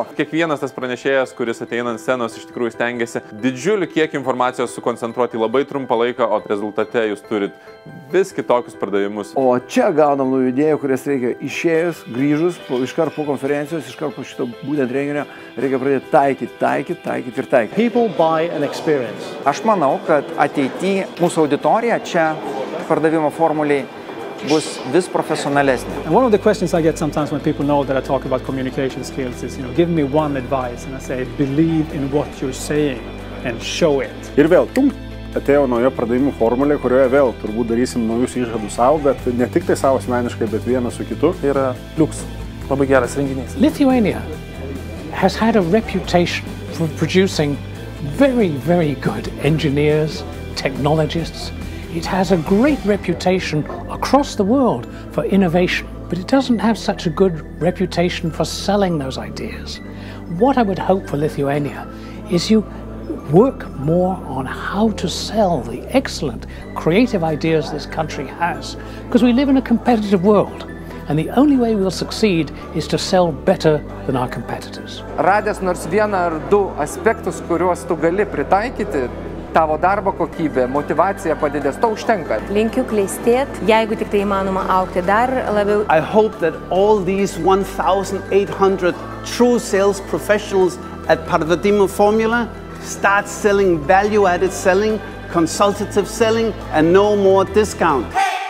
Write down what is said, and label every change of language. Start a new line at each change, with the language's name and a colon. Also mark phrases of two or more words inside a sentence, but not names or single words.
Lithuanian: Kiekvienas tas pranešėjas, kuris ateina ant scenos, iš tikrųjų stengiasi didžiulį kiekį informacijos sukoncentruoti labai trumpą laiką, o rezultate jūs turit vis kitokius pardavimus. O čia gaunam naujų idėjų, kurias reikia išėjus, grįžus, iškart po konferencijos, iškart po šito būtent renginio, reikia pradėti taikyti.
English: People buy an experience.
Lithuanian: Aš manau, kad ateityje mūsų auditorija čia pardavimo formuliai bus vis profesionalesnė.
English: And one of the questions I get sometimes when people know that I talk about communication skills is, give me one advice, and I say, believe in what you're saying and show it.
Lithuanian: Ir vėl, atėjo nauja pardavimų formulė, kurioje vėl turbūt darysim naujus išžadus savo, bet ne tik tai savo asmeniškai, bet vienas su kitu. Tai yra liuks, labai geras renginys.
English: Lithuania has had a reputation for producing very, very good engineers, technologists. It has a great reputation across the world for innovation, but it doesn't have such a good reputation for selling those ideas. What I would hope for Lithuania is you work more on how to sell the excellent creative ideas this country has, because we live in a competitive world, and the only way we'll succeed is to sell better than our competitors.
Lithuanian: Radęs nors vieną ar du aspektus, kuriuos tu gali pritaikyti, tavo darbo kokybė, motivacija padidės, to užtenka. Linkiu klestėt, jeigu tik tai įmanoma aukti dar labiau.
English: I hope that all these 1,800 true sales professionals at Pardavimų Formula start selling value-added selling, consultative selling, and no more discount.